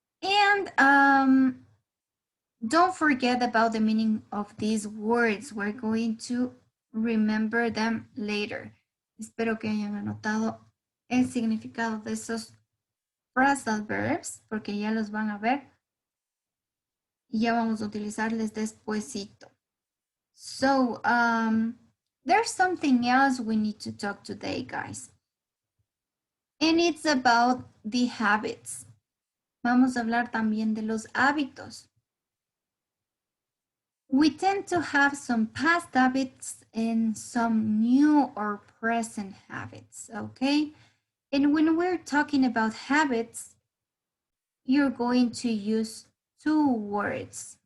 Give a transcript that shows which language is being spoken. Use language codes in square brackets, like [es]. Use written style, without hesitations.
[en] And don't forget about the meaning of these words. We're going to remember them later. [es] Espero que hayan anotado el significado de esos phrasal verbs, porque ya los van a ver y ya vamos a utilizarles despuesito. [en] So, there's something else we need to talk today, guys. And it's about the habits. [es] Vamos a hablar también de los hábitos. [en] We tend to have some past habits and some new or present habits, okay? And when we're talking about habits, you're going to use two words.